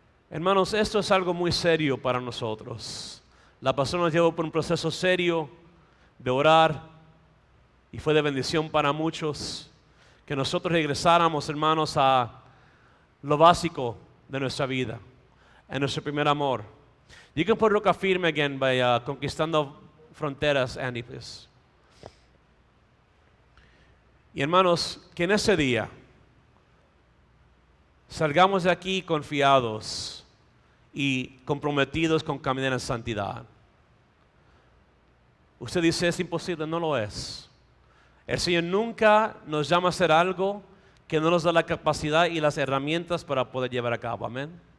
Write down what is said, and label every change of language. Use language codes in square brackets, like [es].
[es] Hermanos, esto es algo muy serio para nosotros. La pastora nos llevó por un proceso serio de orar y fue de bendición para muchos que nosotros regresáramos, hermanos, a lo básico de nuestra vida, a nuestro primer amor. [en] You can put Roca Firme again by Conquistando Fronteras, Andy, please. [es] Y hermanos, que en ese día salgamos de aquí confiados y comprometidos con caminar en santidad. Usted dice, es imposible, no lo es. El Señor nunca nos llama a hacer algo que no nos da la capacidad y las herramientas para poder llevar a cabo, amén.